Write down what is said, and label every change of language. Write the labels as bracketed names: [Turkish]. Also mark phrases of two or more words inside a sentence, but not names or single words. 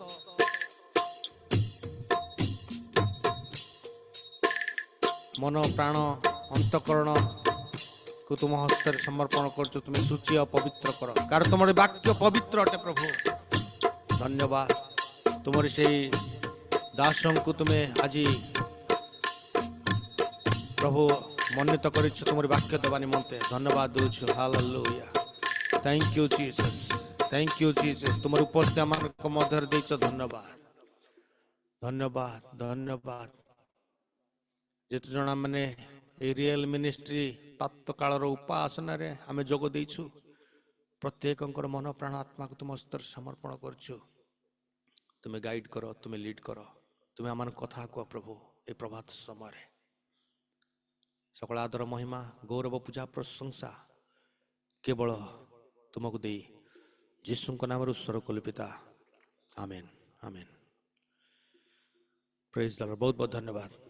[Odia] ମନ ପ୍ରାଣ ଅନ୍ତଃକରଣ କୁ ତୁମ ହସ୍ତରେ ସମର୍ପଣ କରୁଛୁ ତୁମେ ସୂଚି ଓ ପବିତ୍ର କର କାରଣ ତୁମର ବାକ୍ୟ ପବିତ୍ର ଅଟେ ପ୍ରଭୁ ଧନ୍ୟବାଦ ତୁମର ସେଇ ଦାସଙ୍କୁ ତୁମେ ଆଜି ପ୍ରଭୁ ମନୋନୀତ କରିଛୁ ତୁମର ବାକ୍ୟ ଦେବା ନିମନ୍ତେ ଧନ୍ୟବାଦ ଦେଉଛୁ ହାଲେଲୁୟା [English] thank you Jesus thank you Jesus [Odia] ତୁମର ଉପସ୍ଥିତି ଆମମାନଙ୍କ ମଧ୍ୟରେ ଦେଇଛ ଧନ୍ୟବାଦ ଧନ୍ୟବାଦ ଧନ୍ୟବାଦ ଯେତେ ଜଣ ମାନେ এই রিয়েল মিনিস্ট্রি প্রাতকাଳର ଉପାସନାରେ ଆମେ ଯୋଗ ଦେଇଛୁ ପ୍ରତ୍ୟେକଙ୍କର ମନ ପ୍ରାଣ ଆତ୍ମାକୁ ତୁମ ହସ୍ତରେ ସମର୍ପଣ କରୁଛୁ ତୁମେ ଗାଇଡ୍ କର ତୁମେ ଲିଡ୍ କର ତୁମେ ଆମମାନଙ୍କ କଥା କୁହ ପ୍ରଭୁ ଏ ପ୍ରଭାତ ସମୟରେ সকল ଆଦର ମହିମା ଗୌରବ ପୂଜା ପ୍ରଶଂସା କେବଳ ତୁମକୁ ଦେଇ ଯୀଶୁଙ୍କ ନାମରେ ଉତ୍ସର୍ଗ କଲୁ ପିତା ଆମେନ୍ ଆମେନ୍ [English] praise the Lord [Odia] ବହୁତ ବହୁତ ଧନ୍ୟବାଦ